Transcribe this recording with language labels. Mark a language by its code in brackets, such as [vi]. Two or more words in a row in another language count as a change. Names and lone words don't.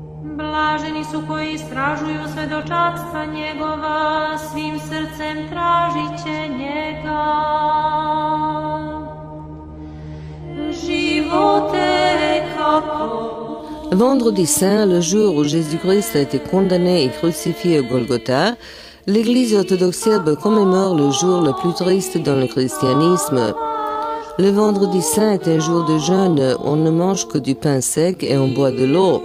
[sr] Blaženi su koji istražuju svedočanstva njegova, svim srcem tražit će njega. Živote kako. [fr] Vendredi saint, le jour où Jésus-Christ a été condamné et crucifié au Golgotha, l'Église orthodoxe serbe commémore le jour le plus triste dans le christianisme. Le vendredi saint est un jour de jeûne, on ne mange que du pain sec et on boit de l'eau.